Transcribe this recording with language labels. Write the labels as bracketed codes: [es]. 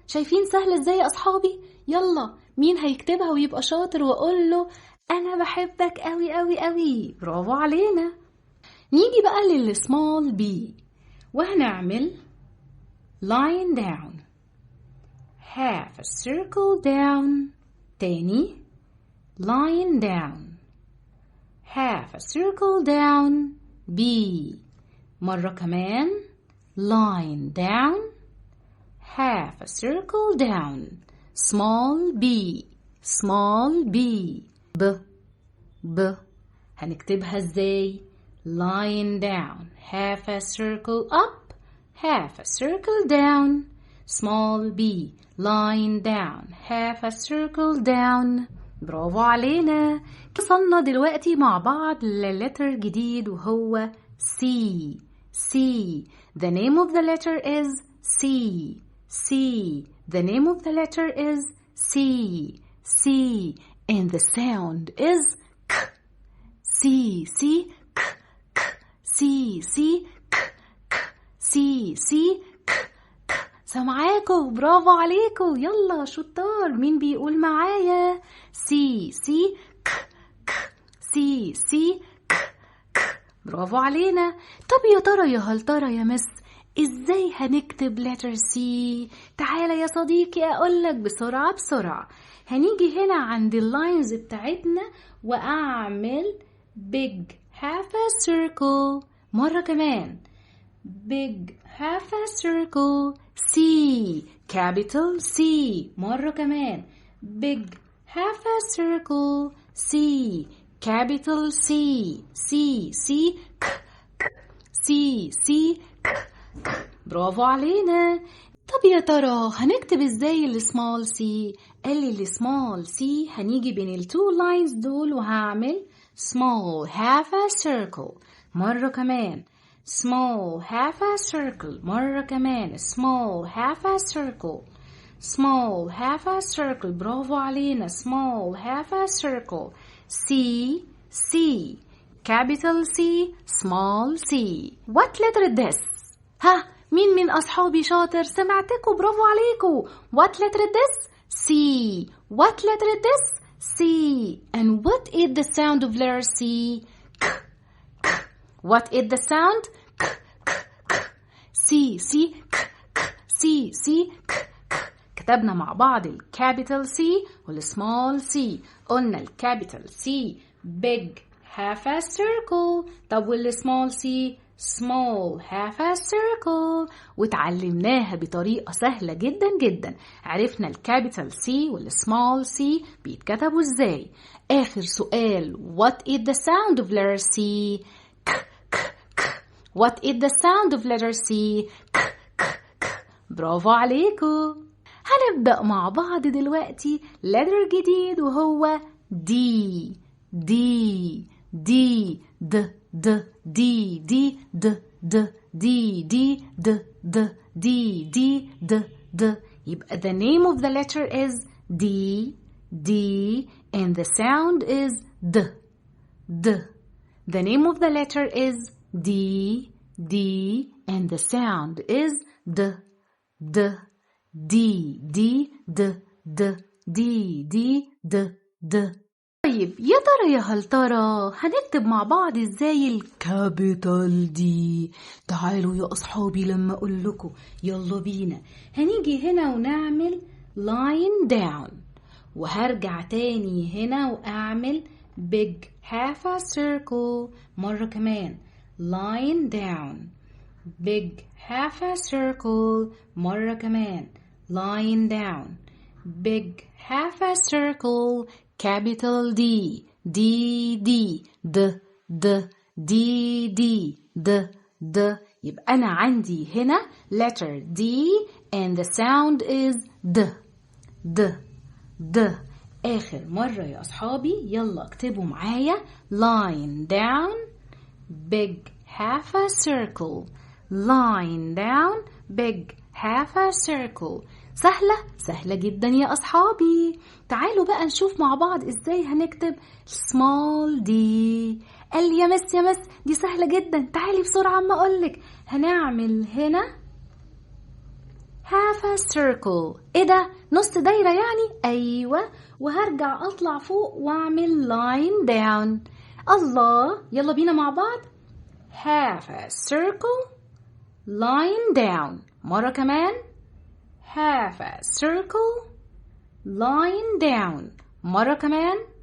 [ar] شايفين سهل ازاي يا أصحابي؟ يلا مين هيكتبها ويبقى شاطر وأقول له أنا بحبك أوي أوي أوي؟ برافو علينا. نيجي بقى للسمول بي وهنعمل [en] lying down. half a circle down. [ar] تاني [en] lying down. half a circle down. B. [ar] مرة كمان [en] lying down. half a circle down. small b. small b. B. B. [ar] هنكتبها ازاي؟ [en] lying down. half a circle up. half a circle down. small b. lying down. half a circle down. [ar] برافو علينا. وصلنا دلوقتي مع بعض للتر جديد وهو C. [en] C. The name of the letter is C. C. The name of the letter is C. C. And the sound is K. C. C. K. K. C. C. K. K. C. C. K. K. [ar] سامعاكم. برافو عليكم. يلا شطار. مين بيقول معايا؟ C. C. K. K. C. C. K. K. برافو علينا. طب يا ترى يا هل ترى يا مس ازاي هنكتب [en] letter C؟ [ar] تعالى يا صديقي اقولك بسرعة بسرعة. هنيجي هنا عند اللاينز بتاعتنا واعمل [en] big half a circle. [ar] مرة كمان [en] big half a circle. C. capital C. [ar] مرة كمان [en] big half a circle. C. capital C. C. C. K. K. C. C. K. K. [ar] برافو علينا. طب يا ترى هنكتب ازاي السمول سي؟ قال لي السمول سي هنيجي بين التو لاينز دول وهعمل [en] small half a circle. مرة كمان small half a circle. مرة كمان small half a circle. small half a circle. [ar] برافو علينا. [en] small half a circle. C. C. capital C. small c. What letter is this؟ [ar] ها مين من أصحابي شاطر؟ سمعتكم. برافو عليكم. [en] What letter is this؟ C. What letter is this؟ C. And what is the sound of letter C؟ K. K. What is the sound؟ K. K. K. C. C. K. K. C. C. K. K. [ar] كتبنا مع بعض الكابيتال C والسمول C. قلنا الكابيتال C big half a circle. طب والسمول C small half a circle. وتعلمناها بطريقة سهلة جدا جدا. عرفنا الكابيتال C والسمول C بيتكتبوا ازاي. آخر سؤال [en] what is the sound of letter C؟ K. K. K. What is the sound of letter C؟ K. K. K. [ar] برافو عليكم. هنبدأ مع بعض دلوقتي letter جديد وهو D. [en] D. D. D. D. D. D. D. D. D. D. D. D. D. D. D. D. [ar] يبقى [en] the name of the letter is D. D. And the sound is D. D. The name of the letter is D. D. And the sound is D. D. D. D. D. D. D. D. D. D. [ar] طيب يا ترى يا هل ترى هنكتب مع بعض ازاي الكابيتال دي؟ تعالوا يا اصحابي لما اقول لكم يلا بينا. هنيجي هنا ونعمل [en] line down. [ar] وهرجع تاني هنا وأعمل [en] big half a circle [ar] مرة كمان. [en] line down big half a circle [ar] مرة كمان. [en] line down big half a circle capital D D D D D D D D D. [ar] يبقى أنا عندي هنا [en] letter D and the sound is D D D. [ar] آخر مرة يا أصحابي يلا اكتبوا معايا [en] line down big half a circle. line down big half a circle. [ar] سهلة جدا يا أصحابي. تعالوا بقى نشوف مع بعض إزاي هنكتب small d. قال لي يا مس دي سهلة جدا. تعالي بسرعة ما أقولك. هنعمل هنا [en] half a circle. [ar] إيه ده؟ نص دايرة يعني؟ أيوة. وهرجع أطلع فوق وأعمل [en] line down. [ar] الله، يلا بينا مع بعض. [en] half a circle line down. [ar] مرة كمان. [en] half a circle line down. [ar] مرة كمان.